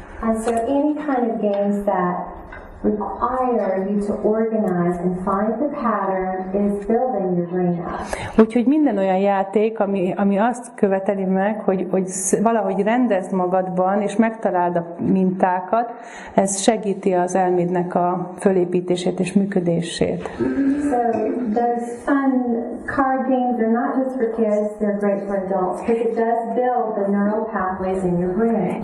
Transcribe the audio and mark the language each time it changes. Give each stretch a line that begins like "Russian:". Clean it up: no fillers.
English: And so any kind of games that require you to organize and find the pattern is building your brain up.
Hungarian: Úgyhogy minden olyan játék, ami azt követeli meg, hogy valahogy rendezd magadban, és megtaláld a mintákat, ez segíti az elmédnek a fölépítését és működését.
English: So those fun card games are not just for kids, they're great for adults, because it does build the neural pathways in your brain.